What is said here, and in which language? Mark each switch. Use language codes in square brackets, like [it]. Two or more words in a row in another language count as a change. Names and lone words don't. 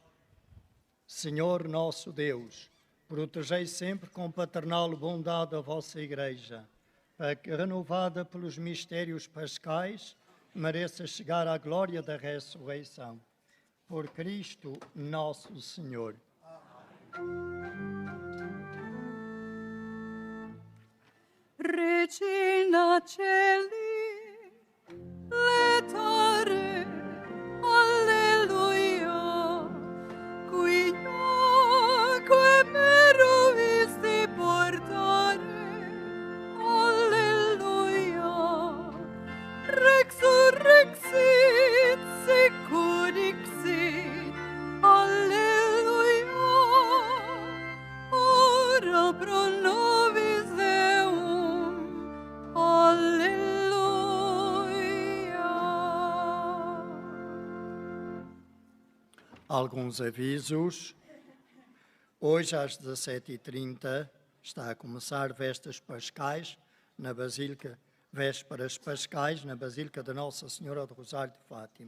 [pt] Senhor nosso Deus, protegei sempre com paternal bondade a vossa Igreja, para que, renovada pelos mistérios pascais, mereça chegar à glória da ressurreição. Por Cristo nosso Senhor. [la] Regina Celi, letare, alleluia, quioque meruisti portare, alleluia, resurrexit, securixit, alleluia, ora pro nobis Deum, aleluia. [pt] Alguns avisos. Hoje, às 17h30, está a começar Vestas Pascais na Basílica, Vésperas Pascais na Basílica da Nossa Senhora do Rosário de Fátima.